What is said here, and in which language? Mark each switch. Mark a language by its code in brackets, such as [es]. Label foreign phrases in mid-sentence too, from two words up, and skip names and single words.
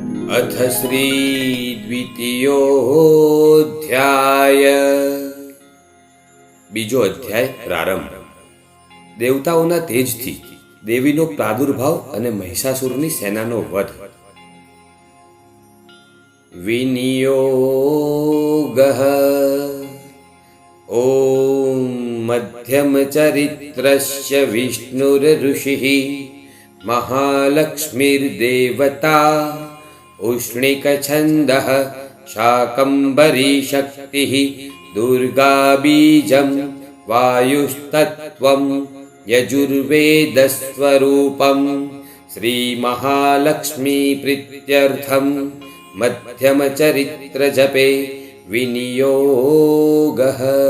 [sa] अथ श्रीद्वितीयोऽध्याय [gu] બીજો અધ્યાય પ્રારંભ. દેવતાઓના તેજથી દેવીનો પ્રાદુર્ભાવ અને મહિષાસુરની સેનાનો વધ. [sa] વિનિયોગઃ. ઓમ મધ્યમ ચરિત્રસ્ય વિષ્ણુર્ઋષિઃ મહાલક્ષ્મીર્દેવતા ઉષ્ણિકછંદઃ શાકંભરી શક્તિઃ दुर्गा बीजं वायुस्तत्त्वं यजुर्वेदस्वरूपं श्रीमहालक्ष्मी प्रीत्यर्थं मध्यमचरित्रजपे विनियोगः.